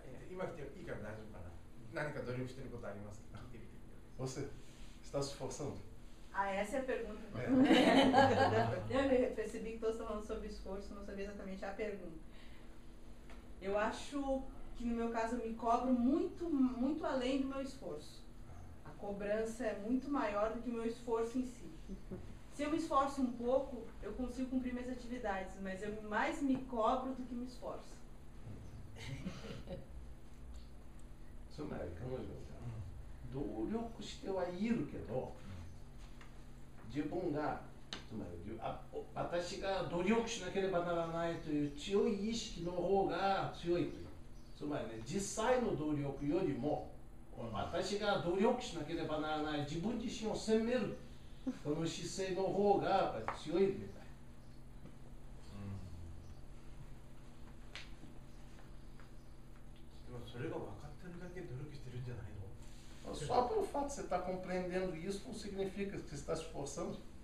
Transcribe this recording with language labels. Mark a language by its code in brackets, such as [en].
[ja] 今来ていいから大丈夫かな。何か努力してることありますか？聞いてみてください。 [pt] Você está se esforçando? Ah, essa é a pergunta. Eu percebi que todos estão falando sobre esforço, não sabia exatamente a pergunta. Eu acho que no meu caso eu me cobro muito além do meu esforço. A cobrança é muito maior do que o meu esforço em si. Se eu me esforço um pouco, eu consigo cumprir minhas atividades, mas eu mais me cobro do que me esforço. [ja] つまり彼女は努力してはいるけど、自分がつまり私が努力しなければならないという強い意識の方が強いという。つまりね、実際の努力よりも私が努力しなければならない自分自身を責めるこの姿勢の方がやっぱり強いみたい。でもそれが分かってるだけ努力してるんじゃないの？ [pt] Só pelo fato de você estar compreendendo isso não significa que você está se esforçando.